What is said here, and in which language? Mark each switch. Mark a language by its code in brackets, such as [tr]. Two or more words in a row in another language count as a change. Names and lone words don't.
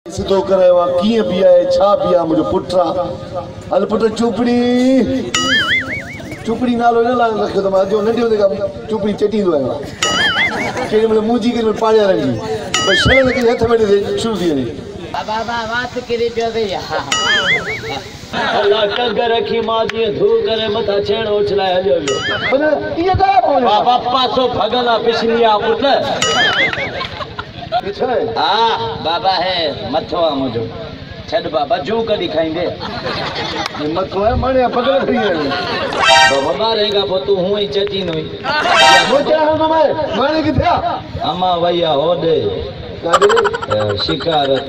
[sd] सिधो करायो आहे कीअं बीहाए छा बीहा मुंहिंजो पुटु आहे हल पुट चुपड़ी चुपड़ी नालो न रखियो त मां अॼु नंढे हूंदे खां चुपड़ी चटींदो आहियां केॾी महिल मुंहिंजी केॾी महिल पाड़िया रंगी पर छह लॻे हथ में शुरू थी वञे बाबा बात किरी पियो थी अल्लाह टंग रखी मां जीअं धू करे मथां छेड़ो उछलाए हलियो वियो पर इहा ॻाल्हि बाबा पासो भॻल आहे पिछली आहे पुट हाँ बाबा है मथो आहे मुंहिंजो छॾ बाबा जूं कॾहिं खाईंदे मथो आहे माणे पगल खड़ी आहे बाबा मारेगा पोइ तूं हूअं ई चटींदो माणे किथे आहे अम्मा वई आहे होॾे शिकार ते